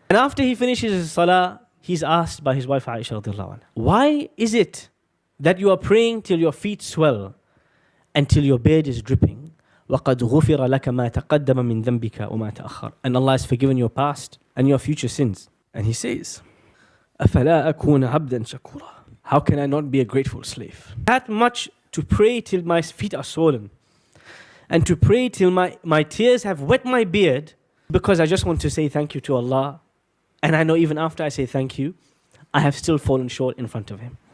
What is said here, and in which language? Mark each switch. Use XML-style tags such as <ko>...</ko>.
<en>And after he finishes his salah, he's asked by his wife Aisha radiallahu anha, why is it that you are praying till your feet swell and till your beard is dripping?</en> <ar>وَقَدْ غُفِرَ لَكَ مَا تَقَدَّمَ مِنْ ذَنْبِكَ وَمَا تَأَخَّرَ.</ar> <en>And Allah has forgiven your past and your future sins. And he says,</en> <ar>أَفَلَا أَكُونَ عَبْدًا شَكُورًا.</ar> <en>How can I not be a grateful slave? That much to pray till my feet are swollen, and to pray till my tears have wet my beard, because I just want to say thank you to Allah. And I know even after I say thank you, I have still fallen short in front of Him.</en>